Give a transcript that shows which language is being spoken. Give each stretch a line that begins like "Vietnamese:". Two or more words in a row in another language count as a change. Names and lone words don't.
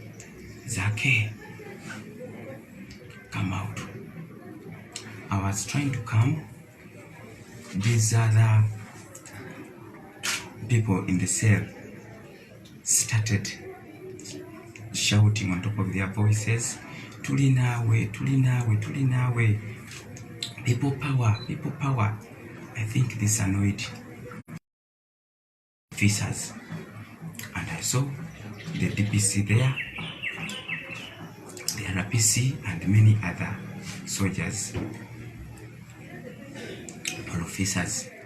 English: Zaake, trying to come, these other people in the cell started shouting on top of their voices,
Ganda: "Tuli nawe, tuli nawe, tuli nawe.
English: People power, people power." I think this annoyed officers, and I saw the DPC there, the RPC, and many other soldiers or officers.